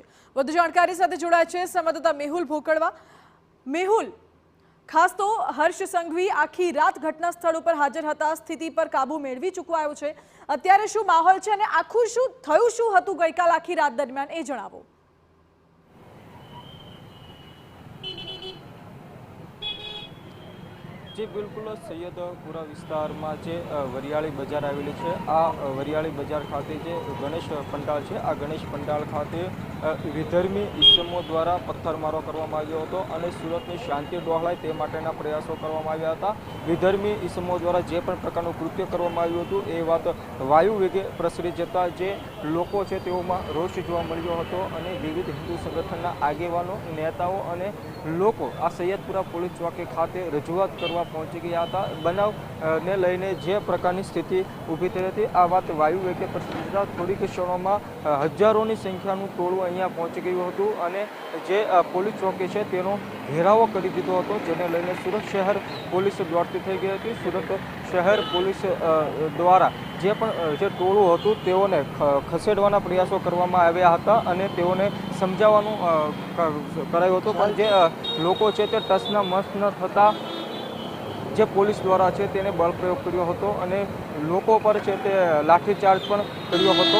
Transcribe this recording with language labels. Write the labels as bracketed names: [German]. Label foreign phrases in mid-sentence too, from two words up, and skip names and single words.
[Gujarati] વધુ જાણકારી સાથે જોડાય છે સંવાદદાતા મેહુલ ભોકડવા। મેહુલ, ખાસ તો હર્ષ સંઘવી આખી રાત ઘટના સ્થળ ઉપર હાજર હતા, સ્થિતિ પર કાબુ મેળવી ચૂકવાયો છે। અત્યારે શું માહોલ છે અને આખું શું થયું શું હતું ગઈકાલ આખી રાત દરમિયાન એ જણાવો। જી બિલ્કુલ સૈયદપુરા વિસ્તાર મેં વરિયાળી બજાર આવેલી હૈ। આ વરિયાળી બજાર ખાતે ગણેશ પંડાલ હૈ। આ ગણેશ પંડાલ ખાતે વિધર્મી ઇસમો દ્વારા પથ્થરમારો કરવામાં આવ્યો હતો અને સુરતની શાંતિ ડહોળાય તે માટેના પ્રયાસો કરવામાં આવ્યા હતા। વિધર્મી ઇસમો દ્વારા જે પણ પ્રકારનું કૃત્ય કરવામાં આવ્યું હતું એ વાત વાયુ વેગે પ્રસરી જતા જે લોકો છે તેઓમાં રોષ જોવા મળ્યો હતો અને વિવિધ હિંદુ સંગઠનના આગેવાનો, નેતાઓ અને લોકો આ સૈયદપુરા પોલીસ ચોકી ખાતે રજૂઆત કરવા પહોંચી ગયા થા। બનાવ ને લઈને જે પ્રકારની સ્થિતિ ઊભી થઈ હતી આ વાત વાયુ વેગે પ્રસરી જતા થોડીક ક્ષણોમાં હજારોની સંખ્યાનું ટોળું અહીંયા પહોંચી ગયું હતું અને જે પોલીસ ચોકી છે તેનો ઘેરાવો કરી દીધો હતો, જેને લઈને સુરત શહેર પોલીસ દોડતી થઈ ગઈ હતી। સુરત શહેર પોલીસ દ્વારા જે ટોળું હતું તેઓને ખસેડવાના પ્રયાસો કરવામાં આવ્યા હતા અને તેઓને સમજાવવાનું કરાયું હતું, પણ જે લોકો છે તે ટસના મસ ન થતા જે પોલીસ દ્વારા છે તેને બળ પ્રયોગ કર્યો હતો અને લોકો પર છે તે લાઠીચાર્જ પણ કર્યો હતો।